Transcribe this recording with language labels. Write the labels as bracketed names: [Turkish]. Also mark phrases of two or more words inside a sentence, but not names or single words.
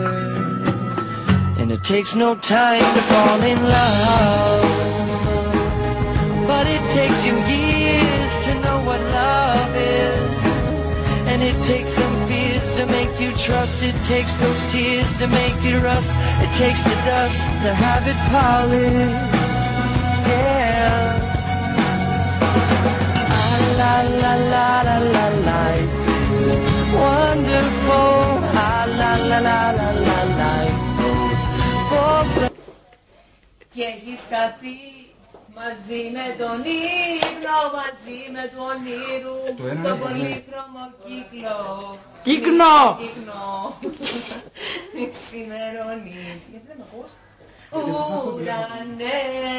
[English] And it takes no time to fall in love, but it takes you years to know what love is. And it takes some fears to make you trust. It takes those tears to make it rust. It takes the dust to have it polished. Yeah. Ah, la la la la la, life is wonderful. Ah, la la la la la, life goes full circle. [Greek] Και έχεις χαθεί μαζί με τον ύπνο, μαζί με του ονείρου, το πολύχρωμο κύκλο. Κύκνο! Κύκνο. Μη ξημερώνεις. Γιατί δεν ακούς? Ουρανέ.